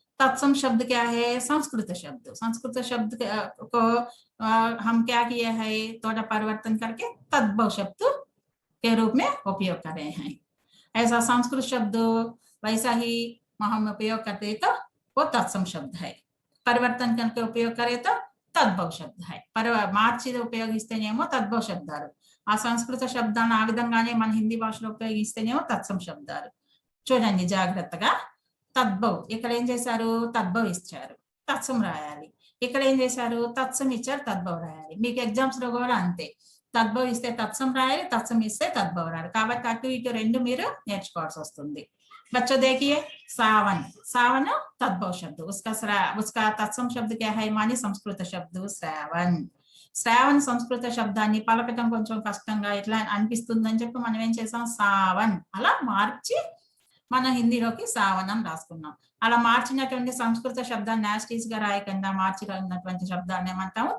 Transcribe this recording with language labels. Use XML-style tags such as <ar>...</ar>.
<hi>तत्सम शब्द क्या है? संस्कृत शब्द. संस्कृत शब्द को हम क्या किए हैं? थोड़ा परिवर्तन करके तद्भव शब्द के रूप में उपयोग कर रहे हैं. ऐसा संस्कृत शब्द वैसा ही हम उपयोग करते तो वो तत्सम शब्द है. परिवर्तन करके उपयोग करे तो तद्भव शब्द है.</hi> <te>మార్చి ఉపయోగిస్తేనేమో తద్భవ శబ్దాలు. ఆ సంస్కృత శబ్దాలను ఆ విధంగానే మన హిందీ భాషలో ఉపయోగిస్తేనేమో తత్సమ శబ్దాలు. చూడండి జాగ్రత్తగా. తద్భవ్ ఇక్కడ ఏం చేశారు? తద్భవ్ ఇచ్చారు, తత్సం రాయాలి. ఇక్కడ ఏం చేశారు? తత్సం ఇచ్చారు, తద్భవ్ రాయాలి. మీకు ఎగ్జామ్స్ లో కూడా అంతే. తద్భవ్ ఇస్తే తత్సం రాయాలి, తత్సం ఇస్తే తద్భవ్ రాయాలి. కాబట్టి అటు ఇటు రెండు మీరు నేర్చుకోవాల్సి వస్తుంది.</te> <hi>बच्चों देखिए सावन, सावन तद्भव शब्द, उसका तत्सम शब्द क्या है? माने संस्कृत शब्द श्रावण.</hi> <te>శ్రావణ సంస్కృత శబ్దాన్ని పలకటం కొంచెం కష్టంగా ఇట్లా అనిపిస్తుందని చెప్పి మనం ఏం చేసాం? సావన్ అలా మార్చి మన హిందీలోకి సావనం రాసుకున్నాం. అలా మార్చినటువంటి సంస్కృత శబ్దాన్ని యాస్టీస్ గా రాయకుండా మార్చినటువంటి శబ్దాన్ని ఏమంటాము?</te>